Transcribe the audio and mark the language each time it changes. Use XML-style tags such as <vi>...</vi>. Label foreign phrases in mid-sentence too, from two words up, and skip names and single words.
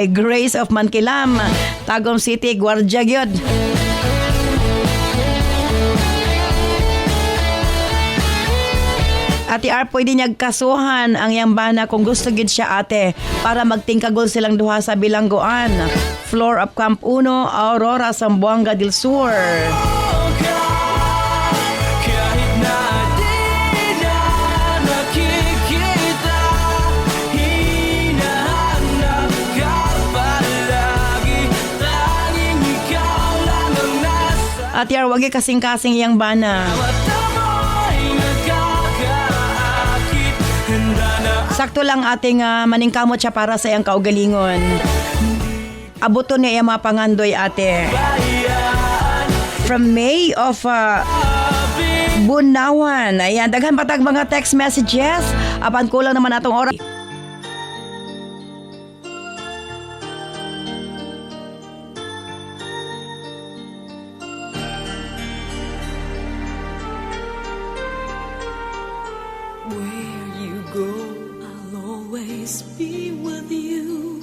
<ceb>Grace of Mankilam, Tagum City, Guardia gyud. Ate R, pwede niyag kasuhan ang iyang bana kung gusto gid siya ate para magtingkagol silang duha sa bilangguan. Floor of Camp 1, Aurora, Zamboanga del Sur.</ceb> <tl>kahit na di na nakikita, hinahanap ka palagi, tanging ikaw lang ang nasa</tl> <ceb>Ate R, wag kasing-kasing iyang bana.</ceb> <tl>mata mo'y nagkakaakit. Handa na</tl> <ceb>Sakto lang ate nga maningkamot siya para sa iyang kaugalingon. abuton niya yung mga pangandoy ate. From May of Bunawan. Ayan, daghan patag mga</ceb> <en>text messages.</en> <ceb>Apan kulang naman atong oras.</ceb> <en>Where you go, I'll always be with you.</en>